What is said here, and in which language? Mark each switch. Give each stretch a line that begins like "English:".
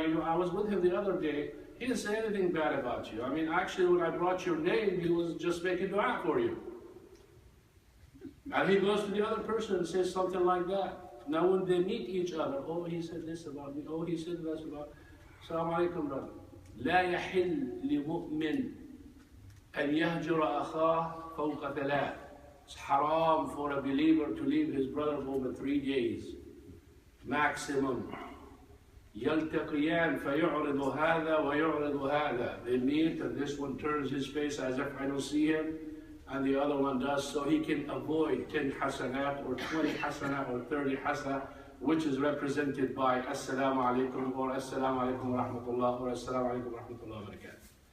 English: You know, I was with him the other day. He didn't say anything bad about you. I mean, actually, when I brought your name, he was just making dua for you. And he goes to the other person and says something like that. Now, when they meet each other, oh, he said this about me. Oh, he said this about me. Assalamu alaikum, brother.
Arabic: لا يحل لمؤمن أن يهجر أخاه فوق ثلاث.
English: It's haram for a believer to leave his brother for over 3 days. Maximum.
Arabic: يلتقيان فيعرض هذا ويعرض هذا.
English: They meet and this one turns his face as if I don't see him, and the other one does, so he can avoid 10 hasanat or 20 hasanat or 30 hasanat, which is represented by Assalamu alaikum or Assalamu alaikum wa rahmatullah or Assalamu alaikum wa rahmatullah wa barakatuh.